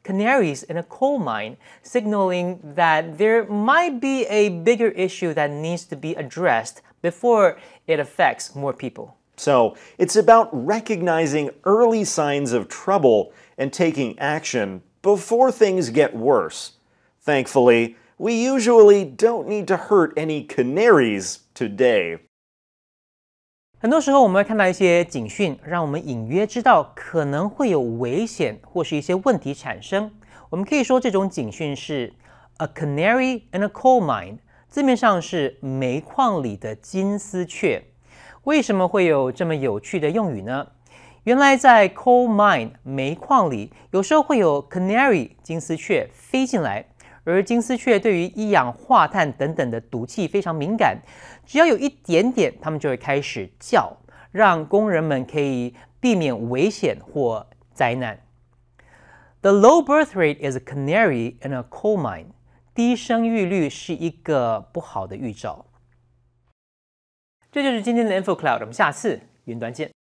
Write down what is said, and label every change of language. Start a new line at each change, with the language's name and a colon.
English: canaries in a coal mine, signaling that there might be a bigger issue that needs to be addressed before it affects more people. So, it's about recognizing early signs of trouble and taking action before things get worse. Thankfully, we usually don't need to hurt any canaries today.
Chinese: 很多时候我们会看到一些警讯，让我们隐约知道可能会有危险或是一些问题产生。我们可以说这种警讯是
English: a canary in a coal mine，
Chinese: 字面上是煤矿里的金丝雀。为什么会有这么有趣的用语呢？原来在 coal mine 煤矿里，有时候会有 canary 金丝雀飞进来，而金丝雀对于一氧化碳等等的毒气非常敏感，只要有一点点，它们就会开始叫，让工人们可以避免危险或灾难。
English: The low birth rate is a canary in a coal mine。
Chinese: 低生育率是一个不好的预兆。这就是今天的 Info Cloud， 我们下次云端见。